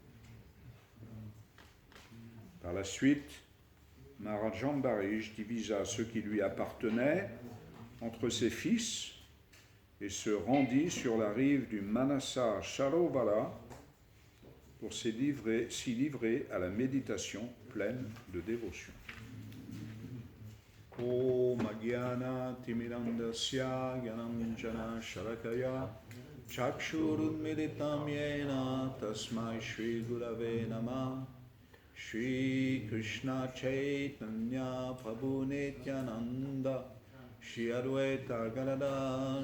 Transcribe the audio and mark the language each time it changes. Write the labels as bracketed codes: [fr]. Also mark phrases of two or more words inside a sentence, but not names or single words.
[fr] Par la suite, Maharaj Ambarish divisa ce qui lui appartenait entre ses fils et se rendit sur la rive du Manasa Sarovala pour s'y livrer à la méditation pleine de dévotion. [sa] Om Agyana Timirandasya Gyananjana Shalakaya Chakshurunmilitam Yena Tasmai Shri Gurave Namah Shri Krishna Chaitanya Prabhu Nityananda Shri Advaita Gadadhar